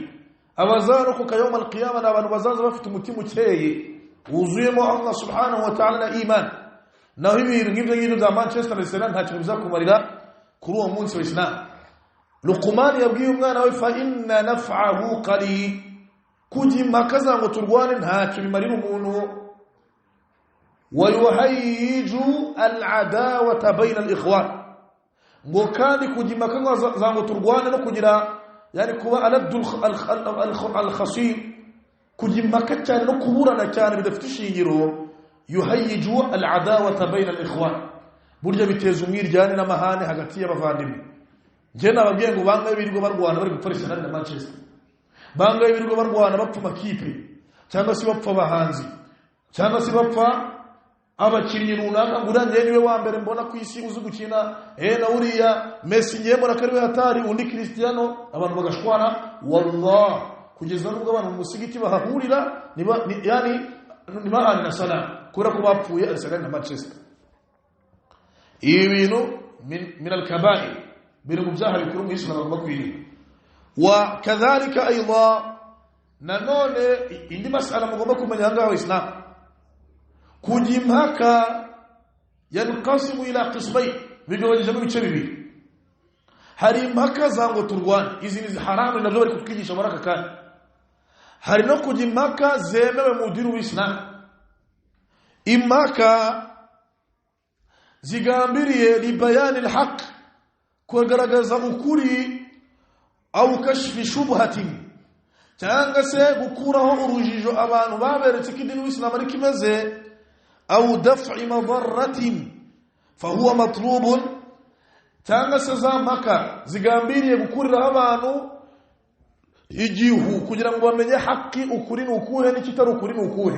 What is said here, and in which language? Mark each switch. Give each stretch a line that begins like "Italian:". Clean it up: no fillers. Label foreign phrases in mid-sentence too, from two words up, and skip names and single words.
Kinyarwanda: abazaruka
Arabic: يوم القيامة
Kinyarwanda: n'abantu bazaza bafite umutima ukeye wuzuyemo Allah
Arabic: سبحانه وتعالى
Kinyarwanda: na iman. naho ibintu nk'ibyo ngibyo bya Manchester na Arsenal ntacyo bizakumarira kuri uwo munsi wa Islam. Luqman yabwiye umwana we
Arabic: فإن نفعه قليل,
Kinyarwanda: kujya impaka zango turwane ntacyo bimarira umuntu.
Arabic: ويهيج العداوة بين الإخوان,
Kinyarwanda: ngo kandi kujya impaka zango turwane no kugira yani kuba
Arabic: ألد الخصام,
Kinyarwanda: kujya impaka cyane no kuburana cyane bidafite ishingiro.
Arabic: يهيج العداوة بين الإخوان,
Kinyarwanda: burya biteza umwiryane n'amahane hagati y'abavandimwe. je nababwiye ngo bangaye birirwa barwana bari gupfa Arsenal na Manchester, bangaye birirwa barwana bapfa makipe cyangwa se bapfa abahanzi cyangwa se bapfa abakinnyi runaka ngo urangiye niwe wa mbere mbona ku isi uzi gukina na uriya Messi ngiye mbona kariwe hatari undi Cristiano, abantu bagashwana wallah kugeza nubwo abantu mu musigiti bahahurira yani nibahana na sala kura ko bapfuye Arsenal na Manchester. Ibi bintu
Arabic: من الكبائر
Kinyarwanda: biri mu byaha bikuru mu Islam bagomba kwirinda.
Arabic: وكذلك أيضا
Kinyarwanda: nanone indi masala mugomba kumenya ngaho Islam kujimhaka
Arabic: ينقسم إلى قسمين,
Kinyarwanda: bigabanije mu bice bibiri. Hari impaka zango turwana, izi ni haramu nabyo bari kutwigisha baraka kandi hari no kujimhaka zemewe mu dini w'Islam. Impaka zigambiriye
Arabic: لبيان الحق,
Kinyarwanda: kugaragaza ukuri
Arabic: أو كشف شبهة,
Kinyarwanda: cyangwa se gukuraho urujijo abantu baberetse ko idini w'Islam ari kimeze,
Arabic: أو دفع مضرة فهو مطلوب,
Kinyarwanda: cyangwa se za mpaka zigambiriye gukurira abantu igihu kugira ngo bamenye haki ukuri n'ukuhe n'ikitari ukuri n'ukuhe.